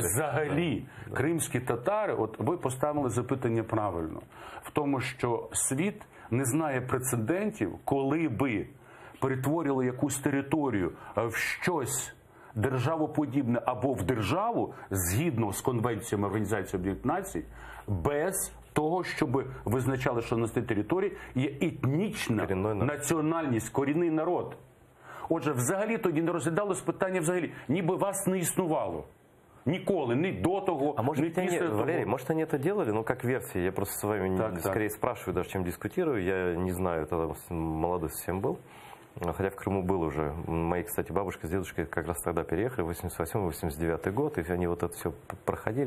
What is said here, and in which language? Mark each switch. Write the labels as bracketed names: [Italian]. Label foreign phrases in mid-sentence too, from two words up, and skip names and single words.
[Ukrainian] Взагалі, кримські татари, от ви поставили запитання правильно, в тому, що світ не знає прецедентів, коли би перетворили якусь територію в щось державоподібне або в державу, згідно з конвенціями Організації Об'єднаних Націй, без того, щоб визначали, що на цій території є етнічна національність, корінний народ. Отже, взагалі тоді не розглядалось питання взагалі, ніби вас не існувало. [Russian] Николи, ни до того, а может, ни после того. Валерий, может, они это делали, но как версия, я просто с вами скорее спрашиваю, даже чем дискутирую, я не знаю, тогда молодой совсем был. Хотя в Крыму был уже. Мои, кстати, бабушка с дедушкой как раз тогда переехали, 88-89 год, и они вот это все проходили.